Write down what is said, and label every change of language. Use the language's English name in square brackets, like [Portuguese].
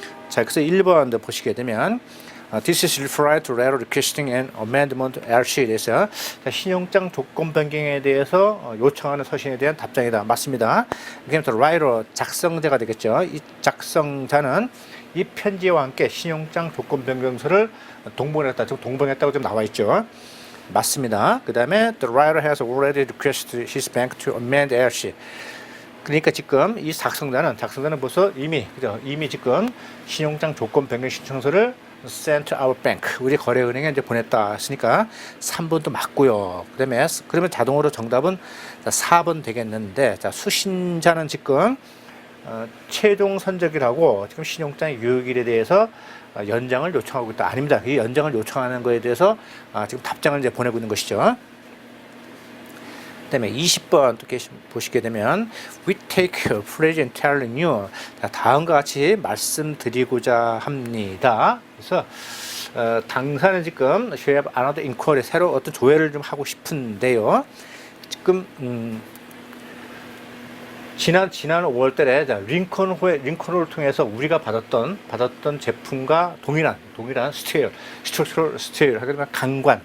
[Korean] 자, 그래서 1번 보시게 되면 [English] This is referred to letter requesting an amendment RC [Korean] 에 대해서 신용장 조건 변경에 대해서 요청하는 서신에 대한 답장이다. 맞습니다. 그다음에 writer 작성자가 되겠죠. 이 작성자는 이 편지와 함께 신용장 조건 변경서를 동봉했다. 지금 동봉했다고 좀 나와 있죠. 맞습니다. [English] 그 다음에 the writer has already requested his bank to amend RC. [Korean] 그러니까 지금 이 작성자는 벌써 이미 지금 신용장 조건 변경 신청서를 [English] sent to our bank [Korean] 우리 거래은행에 이제 보냈다 했으니까 3번도 맞고요. 그러면 자동으로 정답은 4번 되겠는데 자, 수신자는 지금 최종 선적이라고 지금 신용장의 유효일에 대해서 연장을 요청하고 있다. 아닙니다. 이 연장을 요청하는 거에 대해서 지금 답장을 이제 보내고 있는 것이죠. [English] 그다음에 20번 또 보시게 되면 we take pleasure in telling you. [Korean] 다음과 같이 말씀드리고자 합니다. 그래서 당사는 지금 [English] should have another inquiry [Korean] 새로 어떤 조회를 좀 하고 싶은데요. 지금 지난 5월달에 링컨을 통해서 우리가 받았던 제품과 동일한 스트럭처럴 스틸 하게 되면 강관.